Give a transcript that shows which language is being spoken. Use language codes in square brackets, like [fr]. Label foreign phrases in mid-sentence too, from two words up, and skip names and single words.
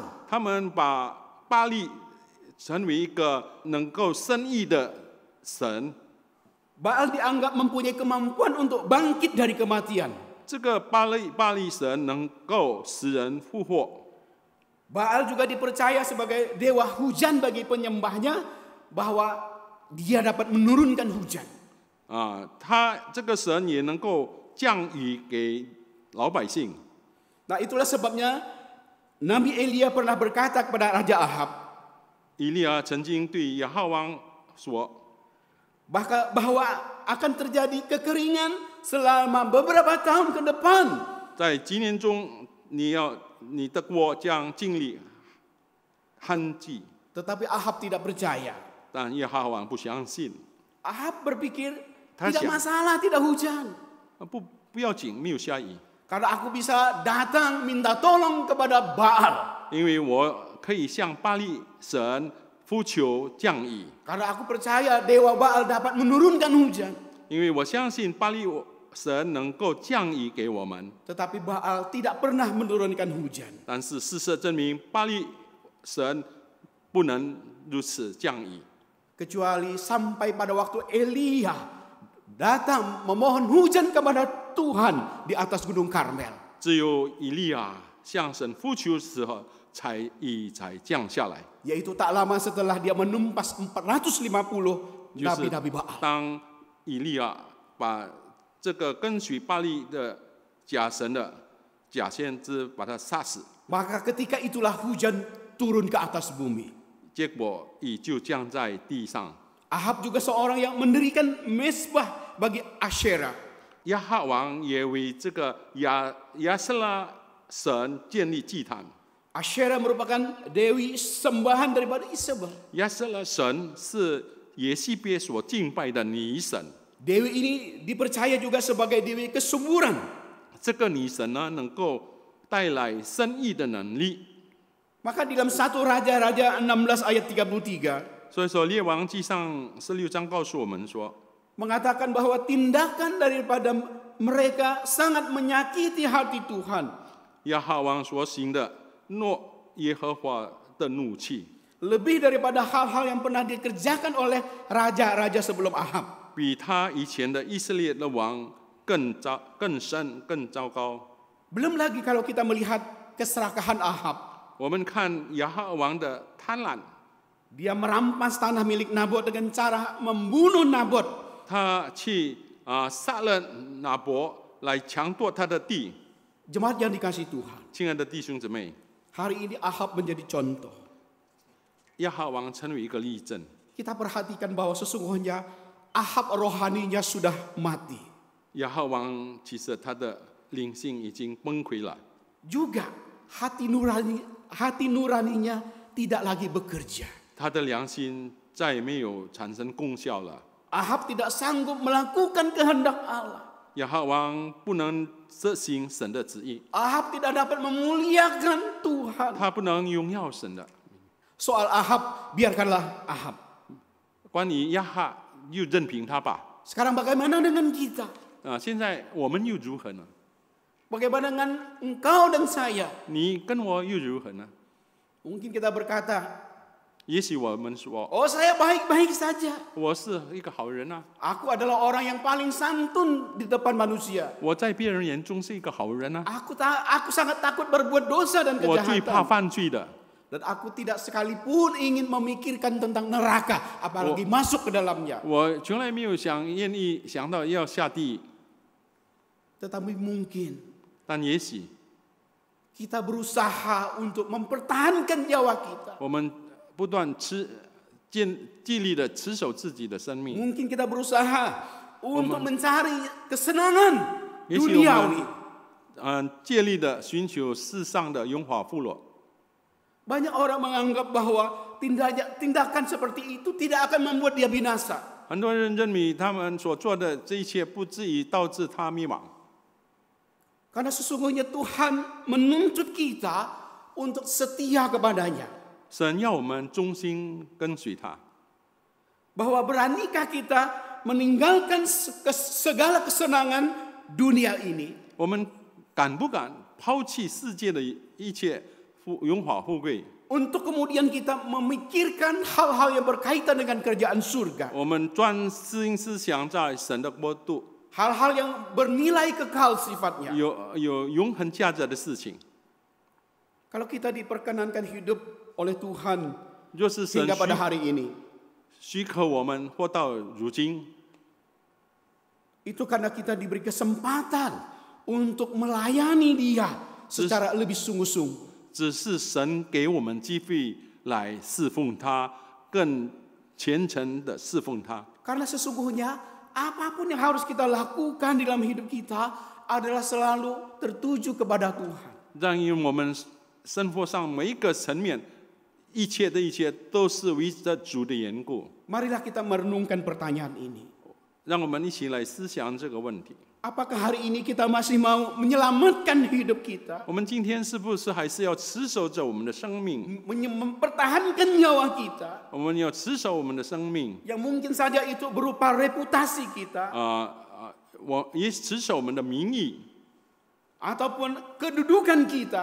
[zh] 他们把巴力成为一个能够生育的神。 [id] Baal dianggap mempunyai kemampuan untuk bangkit dari kematian. [zh] 这个巴力神能够使人复活。 [id] Baal juga dipercaya sebagai dewa hujan bagi penyembahnya, bahwa dia dapat menurunkan hujan. [zh] 他这个神也能够降雨给老百姓。 [id] Nah, itulah sebabnya Nabi Elia pernah berkata kepada Raja Ahab, [zh] 以利亚曾经对亚哈王说， [id] bahwa akan terjadi kekeringan selama beberapa tahun ke depan. [zh] 在几年中，你的国将经历旱季。 [id] Tetapi Ahab tidak percaya. [zh] 但亚哈王不相信， [id] Ahab berpikir, Tasya. tidak masalah, tidak hujan. [zh] 不要紧，没有下雨， [id] Karena aku bisa datang minta tolong kepada Baal. [zh] 因为我可以向巴力神呼求降雨， [id] Karena aku percaya dewa Baal dapat menurunkan hujan. [zh] 因为我相信巴力神能够降雨给我们。 [id] Tetapi Baal tidak pernah menurunkan hujan. [zh] 但是事实证明，巴力神不能如此降雨， [id] Kecuali sampai pada waktu Elia datang memohon hujan kepada Tuhan di atas Gunung Karmel. [zh] 只有以利亚向神呼求的时候，雨才降下来。 [id] Yaitu tak lama setelah dia menumpas 450 nabi-nabi Baal. [zh] 当以利亚把这个跟随巴力的假神的假先知把他杀死， [id] Maka ketika itulah hujan turun ke atas bumi. [zh] 结果雨就降在地上。 [id] Ahab juga seorang yang mendirikan mesbah bagi Asyera. [zh] 亚哈王也为这个亚瑟拉神建立祭坛。 [id] Asyera merupakan dewi sembahan daripada Isabel. [zh] 亚瑟拉神是耶西别所敬拜的女神。 [id] Dewi ini dipercaya juga sebagai dewi kesuburan. [zh] 这个女神呢，能够带来生育的能力。 [id] Maka di dalam 1 Raja-Raja 16 ayat 33 [zh] 所以说，《列王纪上》16章告诉我们说， [id] mengatakan bahwa tindakan daripada mereka sangat menyakiti hati Tuhan. [zh] 亚哈王所行的诺耶和华的怒气， [id] Lebih daripada hal-hal yang pernah dikerjakan oleh raja-raja sebelum Ahab. [zh] 比他以前的以色列的王更深、更糟糕。 [id] Belum lagi kalau kita melihat keserakahan Ahab. [zh] 我们看亚哈王的贪婪， [id] Dia merampas tanah milik Nabot dengan cara membunuh Nabot. [zh] 他去杀了拿伯来强夺他的地。 [id] Jemaat yang dikasihi Tuhan. [zh] 亲爱的弟兄姊妹， [id] Hari ini Ahab menjadi contoh. [zh] 亚哈王成为一个例证。 [id] Kita perhatikan bahwa sesungguhnya Ahab rohaninya sudah mati. [zh] 亚哈王其实他的灵性已经崩溃了， [id] Juga hati nuraninya tidak lagi bekerja. [zh] 他的良心再也没有产生功效了。 [id] Ahab tidak sanggup melakukan kehendak Allah. [zh] 亚哈王不能执行神的旨意， [id] Ahab tidak dapat memuliakan Tuhan. [zh] 他不能荣耀神的。 [id] Soal Ahab, biarkanlah Ahab. [zh] 关于亚哈，又任凭他吧。 [id] Sekarang bagaimana dengan kita? [zh] 现在我们又如何呢？ [id] Bagaimana dengan engkau dan saya? [zh] 你跟我又如何呢？ [id] Mungkin kita berkata, [zh] 也许我们说， [id] oh saya baik-baik saja. [zh] 我是一个好人啊， [id] Aku adalah orang yang paling santun di depan manusia. [zh] 我在别人眼中是一个好人啊， [id] Aku sangat takut berbuat dosa dan [zh] 我最怕 [id] kejahatan. [zh] 犯罪的， [id] Dan aku tidak sekalipun ingin memikirkan tentang neraka, apalagi masuk ke dalamnya. [zh] 我从来没有愿意想到要下地狱。 [id] Tetapi mungkin [zh] 但也许 [id] kita berusaha untuk mempertahankan nyawa kita. [zh] 我们不断尽力的持守自己的生命， [id] Mungkin kita berusaha untuk mencari kesenangan [zh] 也许我 [id] duniawi. [zh] 们借力的寻求世上的荣华富乐。 [id] Banyak orang menganggap bahwa tindakan seperti itu tidak akan membuat dia binasa. [zh] 很多人认为他们所做的这一切不至于导致他灭亡， [id] Karena sesungguhnya Tuhan menuntut kita untuk setia kepadanya. [zh] 神要我们忠心跟随他。 [id] Bahwa beranikah kita meninggalkan segala kesenangan dunia ini [zh] 我们敢不敢抛弃世界的一切荣华富贵？ [id] untuk kemudian kita memikirkan hal-hal yang berkaitan dengan kerjaan surga. [zh] 我们专心思想在神的国度， [id] Hal-hal yang bernilai kekal sifatnya. [zh] 有永恒价值的事情。 [id] Kalau kita diperkenankan hidup oleh Tuhan [zh] 若是神 [id] hingga pada hari ini, [zh] 许可我们活到如今， [id] itu karena kita diberi kesempatan untuk melayani Dia secara lebih sungguh-sungguh. [zh] 只是神给我们机会来侍奉他，更虔诚的侍奉他。 [id] Karena sesungguhnya apapun yang harus kita lakukan dalam hidup kita adalah selalu tertuju kepada Tuhan. [zh] 让因为我们生活上每一个层面，一切都是为着主的缘故。 [id] Marilah kita merenungkan pertanyaan ini. [zh] 让我们一起来思想这个问题。 [id] Apakah hari ini kita masih mau menyelamatkan hidup kita? [zh] 我们今天是不是还是要持守着我们的生命？ [id] Mempertahankan nyawa kita [zh] 我们要持守我们的生命， [id] yang mungkin saja itu berupa reputasi kita [zh] 我也持守我们的名义， [id] ataupun kedudukan kita